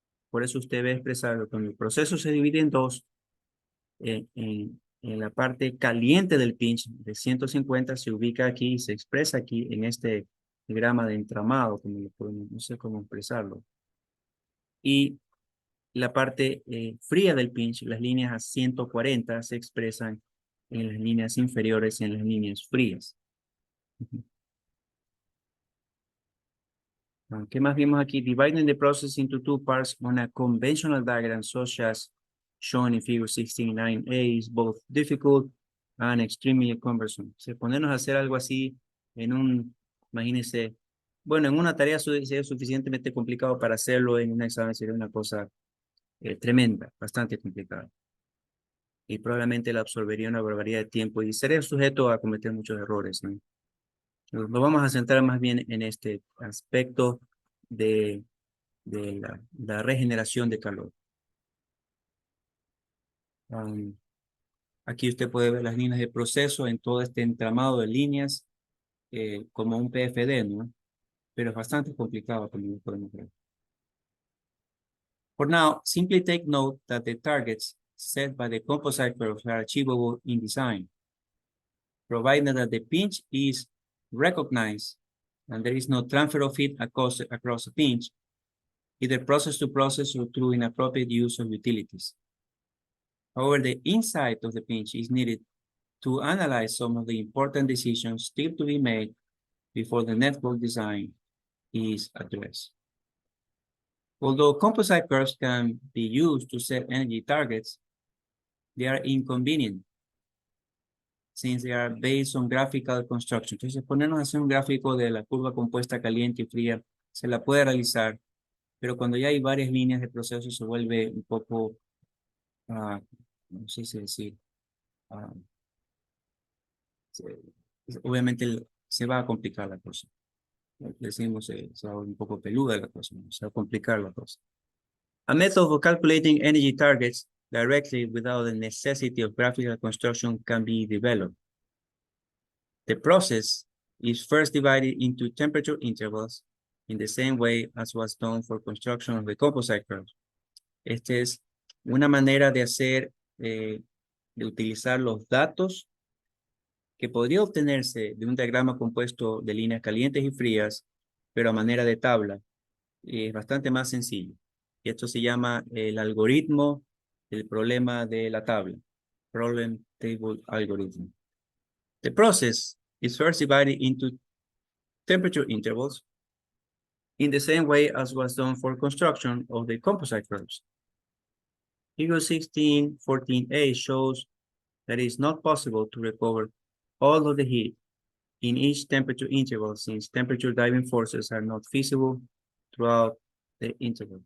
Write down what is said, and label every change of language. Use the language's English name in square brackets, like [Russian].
[Spanish] Por eso usted ve expresado cuando el proceso se divide en dos, en la parte caliente del pinch de 150 se ubica aquí y se expresa aquí en este diagrama de entramado, como lo podemos, no sé cómo expresarlo. Y la parte fría del pinch, las líneas a 140 se expresan en las líneas inferiores y en las líneas frías. ¿Qué más vimos aquí? [English] Dividing the process into two parts on a conventional diagram such as shown in figure 16.9a is both difficult and extremely cumbersome. [Spanish] Si ponernos a hacer algo así en imagínense, bueno, en una tarea sería suficientemente complicado para hacerlo en un examen, sería una cosa tremenda, bastante complicada. Y probablemente la absorbería una barbaridad de tiempo y sería sujeto a cometer muchos errores, ¿no? Nos vamos a centrar más bien en este aspecto de la regeneración de calor. Aquí usted puede ver las líneas de proceso en todo este entramado de líneas como un PFD, ¿no? Pero es bastante complicado, como lo podemos ver. [English] For now, simply take note that the targets set by the composite curves are achievable in design, provided that the pinch is recognized and there is no transfer of heat across a pinch, either process to process or through inappropriate use of utilities. However, the insight of the pinch is needed to analyze some of the important decisions still to be made before the network design is addressed. Although composite curves can be used to set energy targets, they are inconvenient since they are based on graphical construction. [Spanish] Entonces, ponernos a hacer un gráfico de la curva compuesta caliente y fría, se la puede realizar, pero cuando ya hay varias líneas de proceso se vuelve un poco, no sé si decir, obviamente se va a complicar la cosa. Decimos, se va a un poco peluda la cosa, ¿no? Se va a complicar la cosa. [English] A method of calculating energy targets directly without the necessity of graphical construction can be developed. The process is first divided into temperature intervals in the same way as was done for construction of the composite curves. [Spanish] Esta es una manera de hacer, de utilizar los datos que podría obtenerse de un diagrama compuesto de líneas calientes y frías, pero a manera de tabla. Es bastante más sencillo. Y esto se llama el algoritmo del problema de la tabla. [English] Problem Table Algorithm. The process is first divided into temperature intervals in the same way as was done for construction of the composite curves. Figure 16.14a shows that it is not possible to recover all of the heat in each temperature interval since temperature driving forces are not feasible throughout the interval.